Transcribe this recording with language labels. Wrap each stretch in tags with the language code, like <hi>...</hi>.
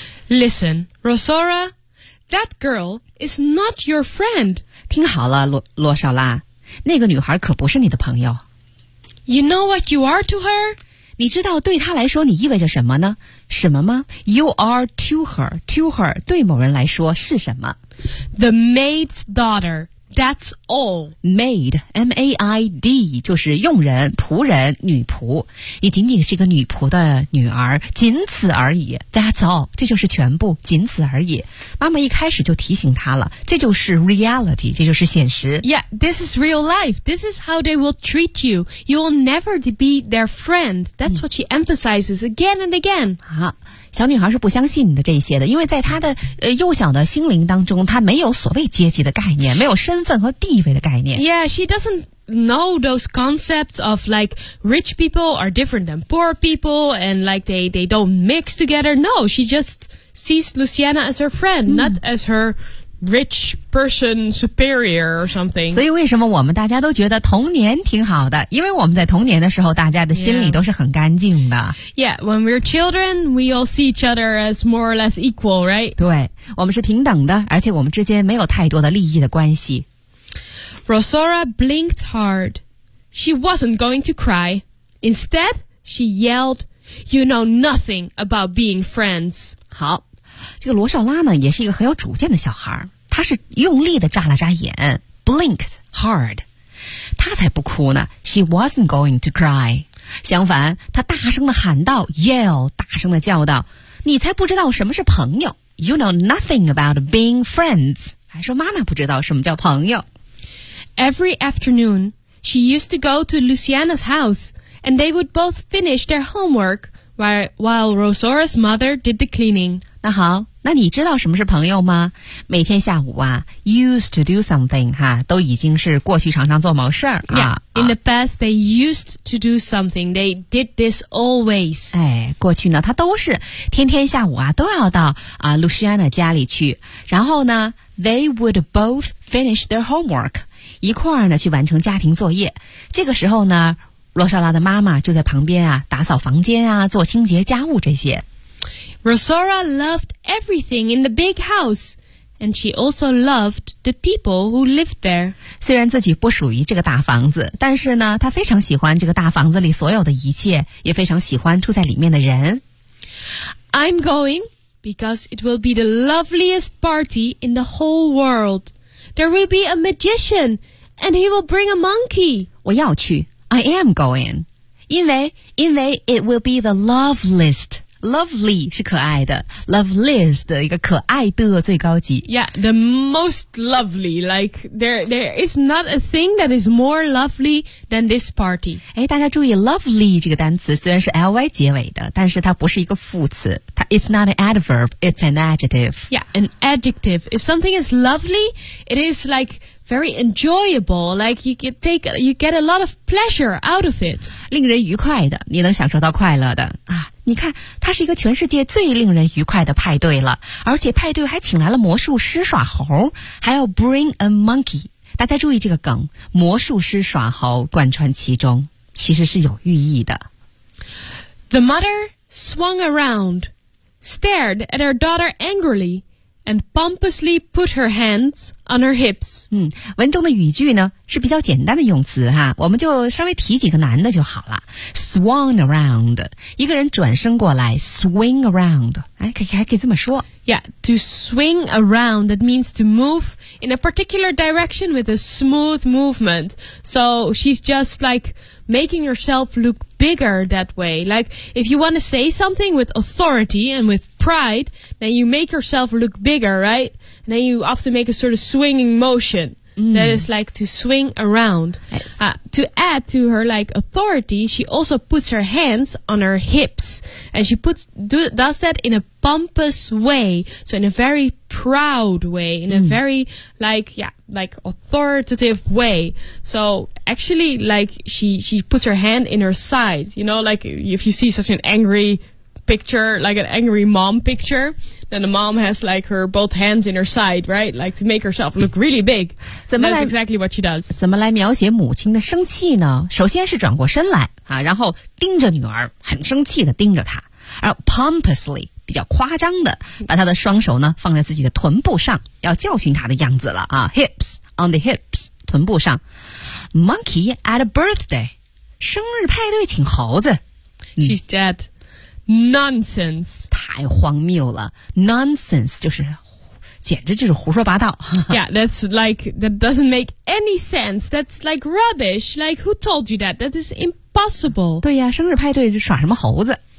<en>Listen, Rosaura, that girl is not your friend.</en> <zh>听好了，罗少拉，那个女孩可不是你的朋友。</zh> <en>You know what you are to her?</en> <zh>你知道对他来说你意味着什么呢？什么吗 ？</zh> <en>You are to her</en> <zh>对某人来说是什么</zh> <en>？The maid's daughter. That's all.</en> <zh>Maid, M-A-I-D, 就是佣人、仆人、女仆。你仅仅是一个女仆的女儿，仅此而已。</zh> <en>That's all.</en> <zh>这就是全部，仅此而已。妈妈一开始就提醒她了，这就是 reality， 这就是现实。</zh> <en>Yeah, this is real life. This is how they will treat you. You will never be their friend. That's what she emphasizes again and again.</en> <zh>小女孩是不相信你的这些的，因为在她的幼小的心灵当中，她没有所谓阶级的概念，没有身份和地位的概念。</zh> <en>Yeah, she doesn't know those concepts of like rich people are different than poor people and like they don't mix together. No, she just sees Luciana as her friend, not as her rich person superior or something.</en> <zh>所以为什么我们大家都觉得童年挺好的？因为我们在童年的时候，大家的心里都是很干净的。</zh> <en>Yeah, when we're children, we all see each other as more or less equal, right?</en> <zh>对，我们是平等的，而且我们之间没有太多的利益的关系。</zh> <en>Rosaura blinked hard. She wasn't going to cry. Instead, she yelled, "You know nothing about being friends."</en> <zh>好。这个罗少拉呢，也是一个很有主见的小孩，他是用力的眨了眨眼 ，</zh> <en>blinked hard，</en> <zh>他才不哭呢。</zh> <en>She wasn't going to cry。</en> <zh>相反，他大声的喊道 ，yell， 大声的叫道：“你才不知道什么是朋友 ，</zh> <en>You know nothing about being friends。”</en> <zh>还说妈妈不知道什么叫朋友。</zh> <en>Every afternoon, she used to go to Luciana's house, and they would both finish their homework while Rosora's mother did the cleaning.</en> <zh>那好，那你知道什么是朋友吗？每天下午啊</zh> <en>used to do something</en> <zh>哈，都已经是过去常常做某事儿啊。</zh> <en>Yeah, in the past, they used to do something. They did this always.</en> <zh>哎，过去呢，他都是天天下午啊，都要到啊 Luciana 家里去，然后呢 ，</zh> <en>they would both finish their homework，</en> <zh>一块儿呢去完成家庭作业。这个时候呢，罗莎拉的妈妈就在旁边啊，打扫房间啊，做清洁家务这些。</zh> <en>Rosora loved everything in the big house, and she also loved the people who lived there.</en> <zh>虽然自己不属于这个大房子，但是呢，她非常喜欢这个大房子里所有的一切，也非常喜欢住在里面的人。</zh> <en>I'm going because it will be the loveliest party in the whole world. There will be a magician, and he will bring a monkey.</en> <zh>我要去。</zh> <en>I am going.</en> <zh>因为</zh> <en>it will be the loveliest.</en> <zh>Lovely 是可爱的 Loveliest 的一个可爱的最高级</zh> <en>Yeah, the most lovely. Like there is not a thing that is more lovely than this party.</en> <zh>诶大家注意 lovely 这个单词虽然是 ly 结尾的但是它不是一个副词它</zh> <en>It's not an adverb, it's an adjective. Yeah, an adjective. If something is lovely, it is likeVery enjoyable, like you get a lot of pleasure out of it.</en> <zh>令人愉快的，你能享受到快乐的啊！你看，它是一个全世界最令人愉快的派对了，而且派对还请来了魔术师耍猴，还要</zh> <en>bring a monkey。</en> <zh>大家注意这个梗，魔术师耍猴贯穿其中，其实是有寓意的。</zh> <en>The mother swung around, stared at her daughter angrily. And pompously put her hands on her hips.</en> <zh>嗯，文中的语句呢是比较简单的用词哈，我们就稍微提几个难的就好了。</zh> <en>Swung around，</en> <zh>一个人转身过来 ，</zh> <en>swing around，</en> <zh>哎，可以这么说。</zh> <en>Yeah, to swing around that means to move in a particular direction with a smooth movement. So she's just like making herself look bigger that way. Like if you want to say something with authority and with pride, then you make yourself look bigger, right? And then you often make a sort of swinging motion. Mm. That is like to swing around. To add to her like authority, she also puts her hands on her hips. And she does that in a pompous way. So in a very proud way, in a very like authoritative way. So actually like she puts her hand in her side. You know, like if you see such an angry picture, like an angry mom picture. Then the mom has like her both hands in her side, right? Like to make herself look really big. That's exactly what she does.</en> <zh>怎么来描写母亲的生气呢？首先是转过身来啊，然后盯着女儿，很生气的盯着她。而 pompously 比较夸张的，把她的双手呢放在自己的臀部上，要教训她的样子了啊。</zh> <en>Hips on the hips,</en> <zh>臀部上。</zh> <en>Monkey at a birthday,</en> <zh>生日派对请猴子。</zh> <en>She's dead. Nonsense.</en> <zh>太荒谬了。Nonsense 就是简直就是胡说八道。</zh> <en>Yeah, that's like, that doesn't make any sense. That's like rubbish. Like, who told you that? That is impossible.</en> <zh>对呀，生日派对耍什么猴子。</zh>